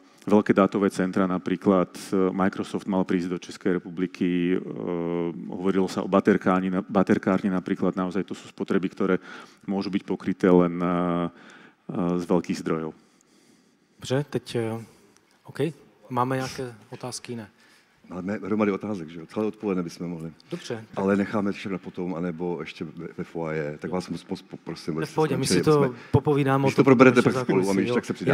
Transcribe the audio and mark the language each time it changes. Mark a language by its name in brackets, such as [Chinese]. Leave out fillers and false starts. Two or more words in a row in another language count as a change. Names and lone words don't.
[Slovak] veľké dátové centra, napríklad Microsoft mal prísť do Českej republiky, hovorilo sa o baterkárni napríklad, naozaj to sú spotreby, ktoré môžu byť pokryté len z veľkých zdrojov. [Czech] Dobře, teď OK. Máme nějaké otázky? Ne. Máme hromady otázek, že jo? Celé odpoledne bychom mohli. Dobře. Ale necháme všechno potom, anebo ještě ve foaje. Tak vás moc poprosím. V pohodě, my si to popovídáme. Když to proberete tak spolu a my tak se přidáme.